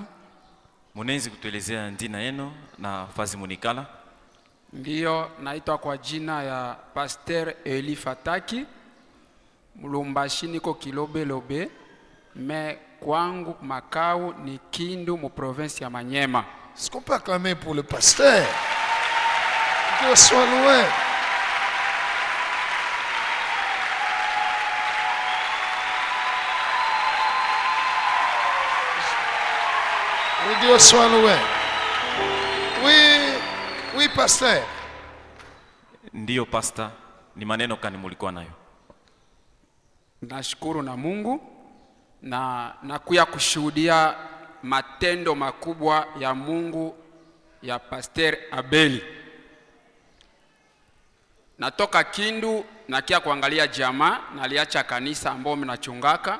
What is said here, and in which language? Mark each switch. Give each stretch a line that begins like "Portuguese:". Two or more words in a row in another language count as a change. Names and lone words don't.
Swahili: Munaweza kutuelezea jina yenu na fazi munikala? Ndiyo, naitwa kwa jina ya Pasteur Eli Fataki. Mulumbashi niko Kilobe Lobe. Mais kwangu makao ni Kindu mu province ya Manyema.
French: Est-ce qu'on peut acclamer pour le pasteur? Dieu soit loué. Dieu soit loué. Oui, pasteur.
Swahili: Ndiyo pastor, ni maneno kani mulikuwa nayo? Nashukuru na Mungu na nakuya kushuhudia matendo makubwa ya Mungu ya Pasteur Abeli. Natoka Kindu nakia kuangalia jamaa, naliacha kanisa ambao mnachungaka.